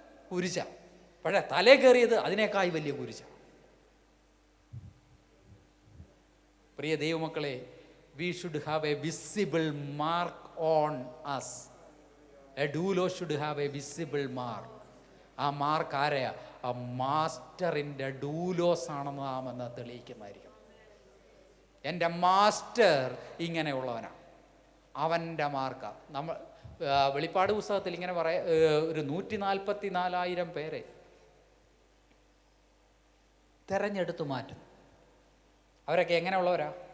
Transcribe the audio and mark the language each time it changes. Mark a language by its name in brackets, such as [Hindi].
[Malayalam] കുരിശ. പക്ഷേ തലേ കയറിയത് അതിനേക്കായി വലിയ കുരിശ. പ്രിയ ദൈവമക്കളെ, [English] we should have a visible mark on us. A doulos should have a visible mark. [Malayalam] ആ മാർക്ക് ആരെയാ? ആ മാസ്റ്ററിൻ്റെ ഡൂലോസ് ആണെന്ന് നാം എന്ന് തെളിയിക്കുന്നതായിരിക്കും. എൻ്റെ മാസ്റ്റർ ഇങ്ങനെയുള്ളവനാണ്, അവൻ്റെ മാർക്കാണ്. നമ്മൾ വെളിപ്പാട് പുസ്തകത്തിൽ ഇങ്ങനെ ഒരു 144,000 പേരെ തെരഞ്ഞെടുത്തു മാറ്റും. അവരൊക്കെ എങ്ങനെയുള്ളവരാ?